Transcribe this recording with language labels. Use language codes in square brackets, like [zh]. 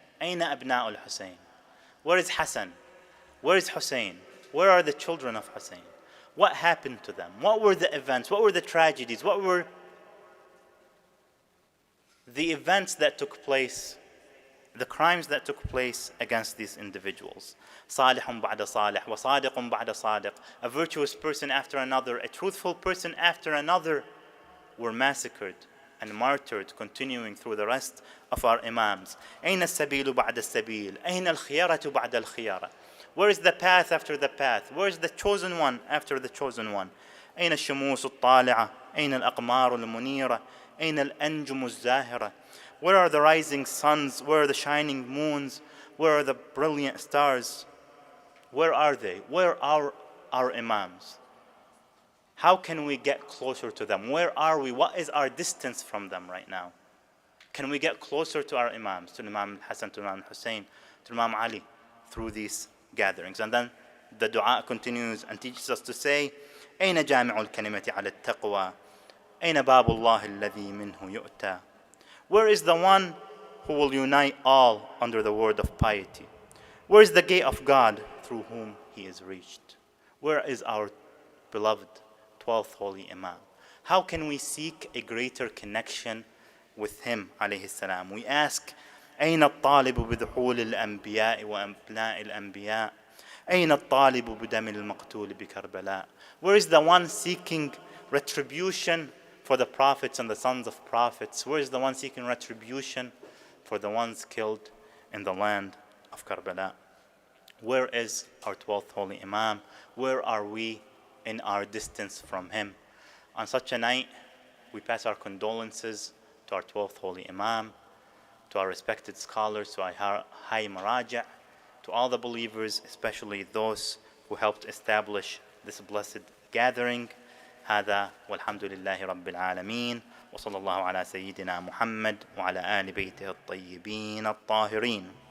[ar] أين أبناء الحسين? [en] Where is Hassan? Where is Hussein? Where are the children of Hussein? What happened to them? What were the events? What were the tragedies? What were the events that took place, the crimes that took place against these individuals? [ar] صالح بعد صالح وصادق بعد صادق. [en] A virtuous person after another, a truthful person after another were massacred and martyred, continuing through the rest of our imams. [ar] أين السبيل بعد السبيل؟ أين الخيارة بعد الخيارة? [en] Where is the path after the path? Where is the chosen one after the chosen one? [ar] أين الشموس الطالعة؟ أين الأقمار المنيرة؟ أين الأنجم الزاهرة? [en] Where are the rising suns? Where are the shining moons? Where are the brilliant stars? Where are they? Where are our imams? How can we get closer to them? Where are we? What is our distance from them right now? Can we get closer to our imams, to Imam Hassan, to Imam Hussein, to Imam Ali, through these gatherings? And then the dua continues and teaches us to say, [ar] أين جامع الكلمة على التقوى؟ أين باب الله الذي منه يؤتى? [en] Where is the one who will unite all under the word of piety? Where is the gate of God through whom he is reached? Where is our beloved 12th Holy Imam? How can we seek a greater connection with him عليه السلام? We ask, [ar] أين الطالب بدخول الأنبياء وأبناء الأنبياء؟ أين الطالب بدم المقتول بكربلاء? [en] Where is the one seeking retribution for the prophets and the sons of prophets? Where is the one seeking retribution for the ones killed in the land of Karbala? Where is our 12th Holy Imam? Where are we in our distance from him? On such a night, we pass our condolences to our 12th Holy Imam, to our respected scholars, to our high maraja, to all the believers, especially those who helped establish this blessed gathering. [ar] هذا والحمد لله رب العالمين وصلى الله على سيدنا محمد وعلى آل بيته الطيبين الطاهرين.